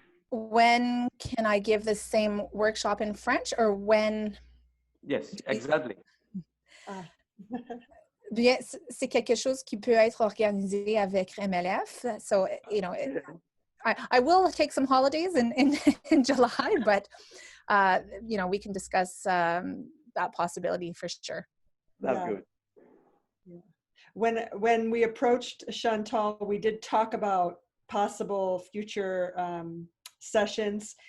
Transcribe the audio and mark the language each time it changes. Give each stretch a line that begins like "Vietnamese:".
English: When can I give the same workshop in French, or when? Yes, exactly.
French: Bien, c'est quelque chose qui peut être organisé avec MLF.
English: So, you know, I will take some holidays in July, but, you know, we can discuss that possibility for sure. That's good. Yeah. When we approached Chantal, we did talk about possible future sessions.